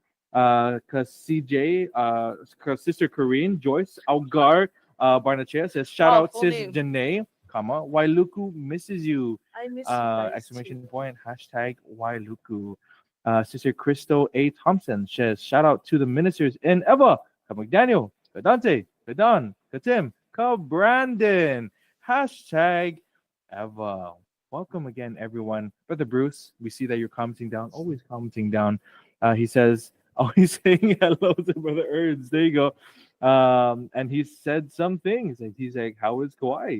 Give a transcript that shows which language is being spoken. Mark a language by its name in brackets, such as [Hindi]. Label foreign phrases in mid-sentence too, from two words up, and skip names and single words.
[English] CJ, Sister Corrine, Joyce, Algar, Barnachea says, shout Wow, out full sis name. Janae, comma, Wailuku misses you. I miss you guys Exclamation too. point, hashtag Wailuku. Sister Christo A. Thompson says, shout out to the ministers in Eva, Ka McDaniel, Ka Dante, Ka Don, Ka Tim, Ka Brandon. Hashtag Eva. Welcome again, everyone. Brother Bruce, we see that you're commenting down, always commenting down. He says, he's saying hello to Brother Erds. There you go. And he said some things. He's like, how is Kauai?